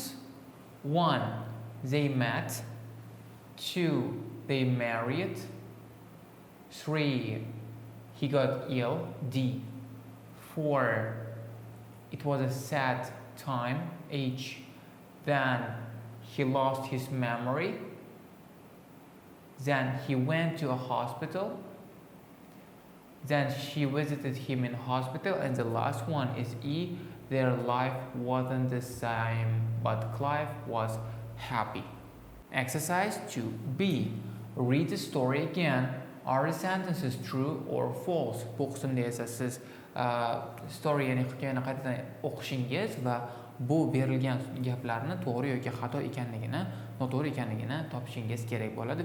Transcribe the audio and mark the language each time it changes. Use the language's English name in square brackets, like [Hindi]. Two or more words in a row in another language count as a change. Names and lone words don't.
[English] 1. They met. 2. They married. 3. He got ill. D. 4. It was a sad time. H. Then he lost his memory. Then he went to a hospital. Then she visited him in hospital. And the last one is E. Their life wasn't the same, but Clive was happy. Exercise 2B. Read the story again. Are the sentences true or false? [Uzbek] Bu qismda esa siz story, ya'ni hikoyani qaytadan o'qishingiz va bu berilgan gaplarni to'g'ri yoki xato ekanligini, noto'g'ri ekanligini topishingiz kerak bo'ladi.